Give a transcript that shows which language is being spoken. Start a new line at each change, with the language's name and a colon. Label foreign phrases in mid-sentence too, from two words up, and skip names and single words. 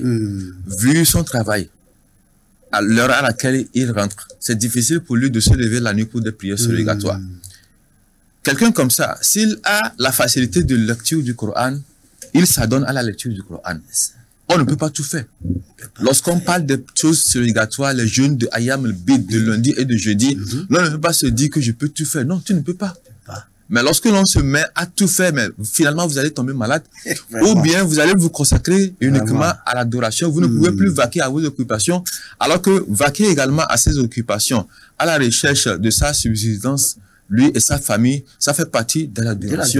French: Vu son travail, à l'heure à laquelle il rentre, c'est difficile pour lui de se lever la nuit pour des prières surrogatoires. Quelqu'un comme ça, s'il a la facilité de lecture du Coran, il s'adonne à la lecture du Coran. On ne peut pas tout faire. Lorsqu'on parle des choses surrogatoires, les jeûnes de
Arabic: أيام البيض,
French: de lundi et de jeudi, l'on ne peut pas se dire que je peux tout faire. Non, tu ne peux pas. Mais lorsque l'on se met à tout faire, mais finalement vous allez tomber malade, ou bien vous allez vous consacrer uniquement à l'adoration, vous ne pouvez plus vaquer à vos occupations, alors que vaquer également à ses occupations, à la recherche de sa subsistance, lui et sa famille, ça fait partie de l'adoration.